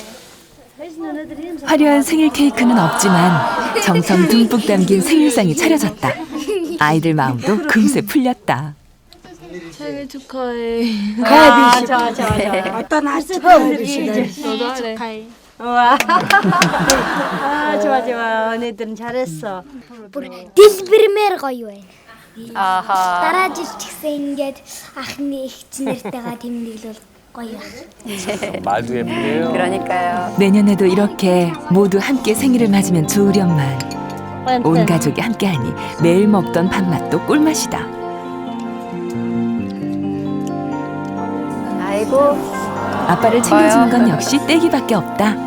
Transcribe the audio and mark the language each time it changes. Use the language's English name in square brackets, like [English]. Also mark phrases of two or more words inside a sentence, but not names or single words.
[Korean] 화려한 생일 케이크는 없지만 정성 듬뿍 담긴 생일상이 차려졌다. 아이들 마음도 금세 풀렸다. 생일 축하해. 좋아. 어떤 아주 너도 하래. 와. 좋아. 너희들은 잘했어. [Mongolian] Дэлбэрмээр гоё байна. [Korean] 아하. [Mongolian] Дараа жил ч гэсэн ингээд анхны эгч нартайгаа тэмдэглэл гоё байна. [Korean] 말도 예쁘네요. 그러니까요. 내년에도 이렇게 모두 함께 생일을 맞으면 좋으련만. 온 가족이 함께하니 매일 먹던 밥맛도 꿀맛이다. 아이고. 아빠를 챙겨주는 건 역시 떼기밖에 없다.